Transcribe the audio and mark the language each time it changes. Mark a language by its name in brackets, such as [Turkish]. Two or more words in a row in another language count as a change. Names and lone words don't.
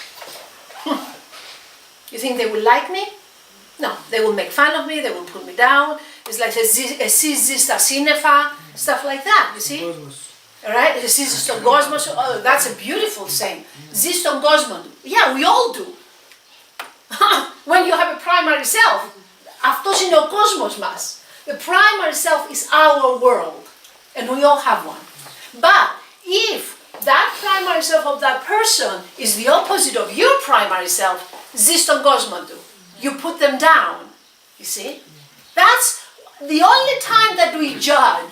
[English] You think they will like me? No, they will make fun of me, they will put me down. It's like a cinefa, stuff like that, you see? Alright, [Greek] ζήστον κόσμος, [English] oh, that's a beautiful saying. [Greek] Ζήστον κόσμος, [English] yeah, we all do. When you have a primary self, [Greek] αυτός είναι ο κόσμος μας. [English] The primary self is our world, and we all have one. But if that primary self of that person is the opposite of your primary self, [Greek] ζήστον κόσμος, [English] you put them down, you see? That's the only time that we judge.